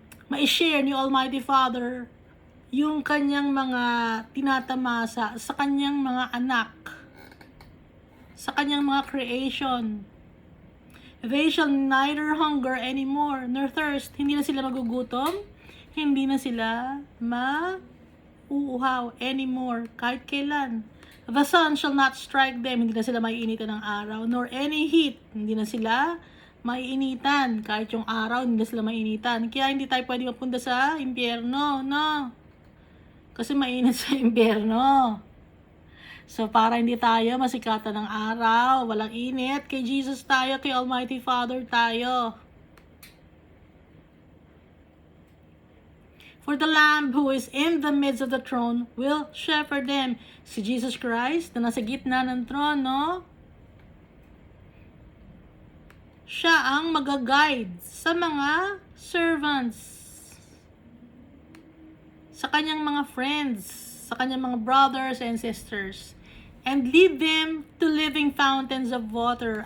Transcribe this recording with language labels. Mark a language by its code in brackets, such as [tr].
[tl] Mai-share ni Almighty Father yung kanyang mga tinatamasa sa kanyang mga anak, sa kanyang mga creation. [en] They shall neither hunger anymore, nor thirst. [tl] Hindi na sila magugutom, hindi na sila mauuhaw anymore, kahit kailan. [en] The sun shall not strike them, [tl] hindi na sila maiinitan ng araw, [en] nor any heat, [tl] hindi na sila maiinitan, kahit yung araw, hindi na sila maiinitan. Kaya hindi tayo pwede mapunta sa impyerno, no? Kasi mainit sa impyerno. So, para hindi tayo masikatan ng araw, walang init, kay Jesus tayo, kay Almighty Father tayo. [en] For the Lamb who is in the midst of the throne will shepherd them. [tl] Si Jesus Christ, na nasa gitna ng trono, siya ang mag-guide sa mga servants, sa kanyang mga friends, sa kanyang mga [en] brothers and sisters, and lead them to living fountains of water.